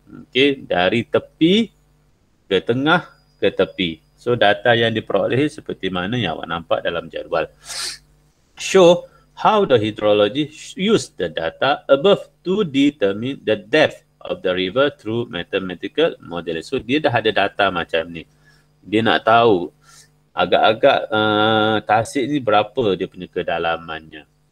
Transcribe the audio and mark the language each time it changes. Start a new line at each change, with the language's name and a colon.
Malay: Okay, dari tepi ke tengah ke tepi. So data yang diperoleh seperti mana yang awak nampak dalam jadual.
English: Show how the hydrologist use the data above to determine the depth of the river through mathematical modeling.
Malay: So dia dah ada data macam ni. Dia nak tahu agak-agak tasik ni berapa dia punya kedalamannya.